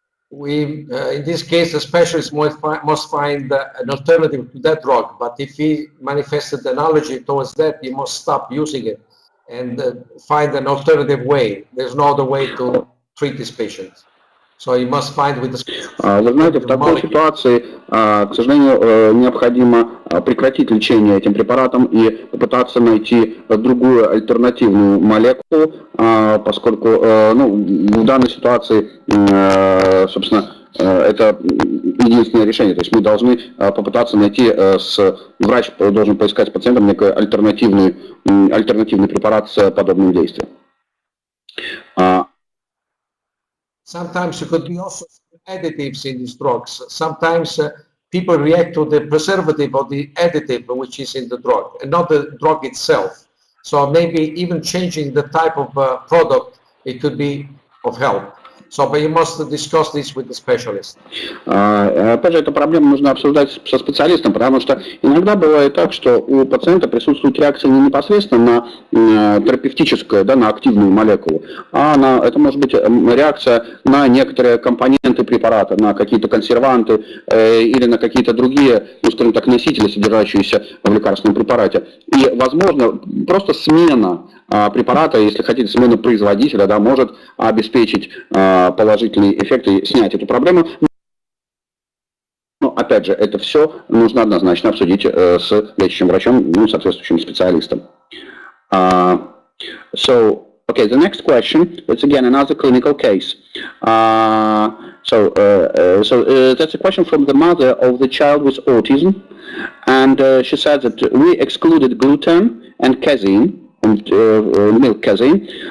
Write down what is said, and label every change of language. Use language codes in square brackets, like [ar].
[en] We, in this case, the specialist must find an alternative to that drug. But if he manifested an allergy towards that, he must stop using it and find an alternative way. There's no other way to treat this patient. So you must find with the [ru] Вы знаете, в такой ситуации, к сожалению, необходимо прекратить лечение этим препаратом и попытаться найти другую альтернативную молекулу, поскольку в данной ситуации, собственно, это единственное решение. То есть мы должны попытаться найти, врач должен поискать с пациентом некий альтернативный препарат с подобным действием. [en] Sometimes there could be also additives in these drugs. Sometimes people react to the preservative or the additive which is in the drug and not the drug itself. So maybe even changing the type of product, it could be of help. So, but you must discuss this with the specialist. [ru] Опять же, эту проблему нужно обсуждать со специалистом, потому что иногда бывает так, что у пациента присутствует реакция не непосредственно на терапевтическую, да, на активную молекулу, а это может быть реакция на некоторые компоненты препарата, на какие-то консерванты или на какие-то другие, скажем так, носители, содержащиеся в лекарственном препарате. И, возможно, просто смена препарата, если хотите, смена производителя, да, может обеспечить положительный эффект и снять эту проблему. Но, опять же, это все нужно однозначно обсудить с лечащим врачом, соответствующим специалистом. [en] So, okay, the next question, it's again another clinical case. So that's a question from the mother of the child with autism, and she said that we excluded gluten and casein, and milk casein.